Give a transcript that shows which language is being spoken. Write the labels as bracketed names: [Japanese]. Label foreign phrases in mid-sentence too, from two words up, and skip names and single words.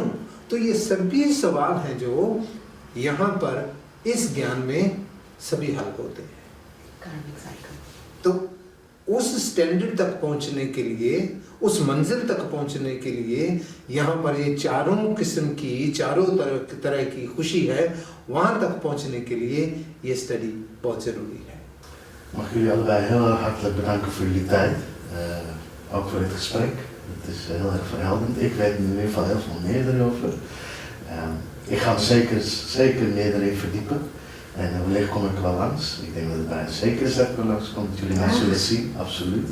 [Hindi] तो ये सभी सवाल हैं जो यहाँ पर इस ज्ञान में सभी हल होते हैं। तो उस स्टैंडर्ड तक पहुंचने के लिए, उस मंजिल तक पहुंचने के लिए यहाँ पर ये चारों किस्म की, चारों तरह की खुशी है, वहाँ तक पहुंचने के लिए ये स्टडी बहुत ज़रूरी है। [Dutch] Mag ik jullie allebei heel erg hartelijk bedanken voor jullie tijd, ook voor dit gesprek. Het is heel erg verhelderend. Ik weet in ieder geval heel veel meer erover. Ik ga er zeker meer erin verdiepen. En wellicht kom ik wel langs. Ik denk dat het bijna zeker is dat ik wel langs kom, dat jullie mij zullen zien, absoluut.